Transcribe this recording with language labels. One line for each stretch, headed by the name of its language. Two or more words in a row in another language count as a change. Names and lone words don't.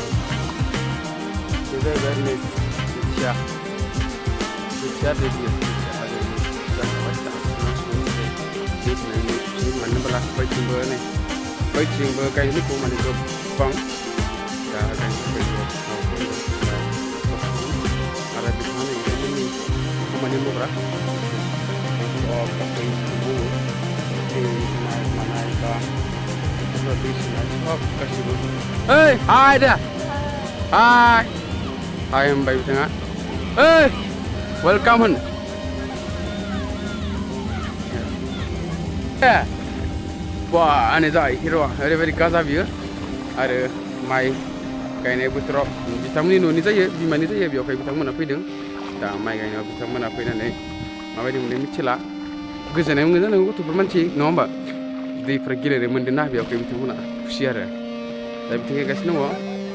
Bodo: बैथिंबो गायनोखौ माने गोबां दा आरो बिथाङा जोंनि खामानि मावग्रा
English: Hey, hi there. Hi. Hi,
Bodo: hoनबाय बिथाङा.
English: Hey, welcome होन.
Bodo: बा आनो जाय हिर' ओरैबायदि गाजा बियो आरो माइ गायनाय बोथोराव बिथांमोननि न'नि जायो बिमानि जायो बेवहाय बिथांमोना फैदों दा माइ गायनायाव बिथांमोना फैनानै माबायदि मोनदों मिथिला गोजोननाय मोनगोन जानांगौ गथ'फोर मानसि नङा होमबा दैफ्रा गेलेनो मोन्दों ना बेवहाय बिथांमोना खुसि आरो दा बिथिं गायगासिनो दङ